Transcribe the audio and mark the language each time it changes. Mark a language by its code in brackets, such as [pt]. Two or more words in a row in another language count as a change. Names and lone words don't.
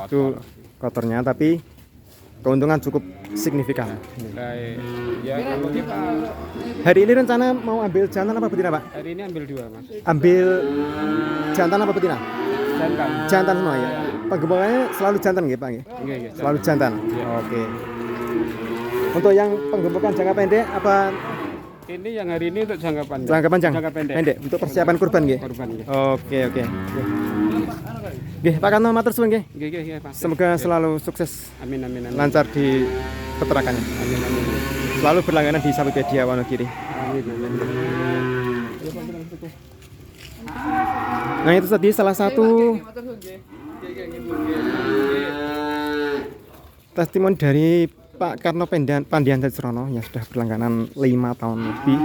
[id] Itu kotornya tapi keuntungan cukup signifikan. Nah, ya kalau kita Hari ini rencana mau ambil jantan apa betina Pak? hari ini ambil 2 Mas. Ambil jantan apa betina? Jantan. Jantan semua ya. Penggemukannya selalu jantan nggih Pak nggih? [jv] Nggih, nggih. [id] Selalu jantan. Iya. Oke. Untuk yang penggemukan jangka pendek apa Ini yang hari ini untuk jangka panjang. jangka panjang? Jangka pendek. Untuk persiapan kurban nggih. Korban nggih. Oke. [jv] Nggih, Pak Kanto matur suwun nggih. Nggih, nggih, Pak. [id] Semoga selalu sukses, Amin, amin, amin. lancar di peternakannya. Amin, amin. Selalu berlangganan di Sapipedia Wonogiri. Amin, amin. Nah, itu tadi salah satu testimoni dari Pak Karno Pandian Jati Serono yang sudah berlangganan 5 tahun lebih.